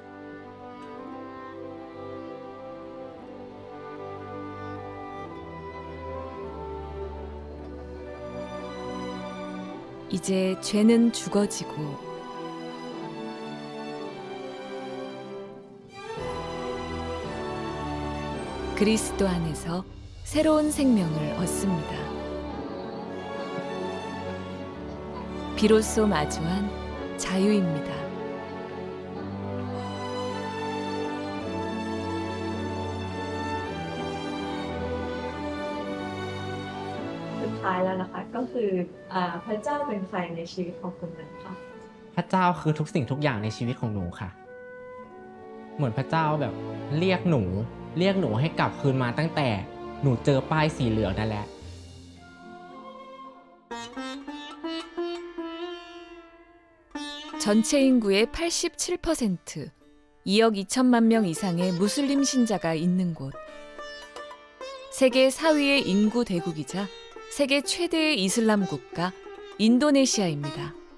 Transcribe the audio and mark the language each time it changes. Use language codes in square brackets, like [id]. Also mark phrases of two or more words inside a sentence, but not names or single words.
[ko] 이제 죄는 죽어지고 그리스도 안에서 새로운 생명을 얻습니다. 비로소 마주한 자유입니다. [th] สุดท้ายแล้วนะคะก็คือพระเจ้าเป็นใครในชีวิตของคุณนั้นคะ พระเจ้าคือทุกสิ่งทุกอย่างในชีวิตของหนูค่ะ เหมือนพระเจ้าแบบเรียกหนูให้กลับคืนมาตั้งแต่หนูเจอป้ายสีเหลืองนั่นแหละ [ko] 전체 인구의 87%, 2억 2천만 명 이상의 무슬림 신자가 있는 곳. 세계 4위의 인구 대국이자 세계 최대의 이슬람 국가 인도네시아입니다.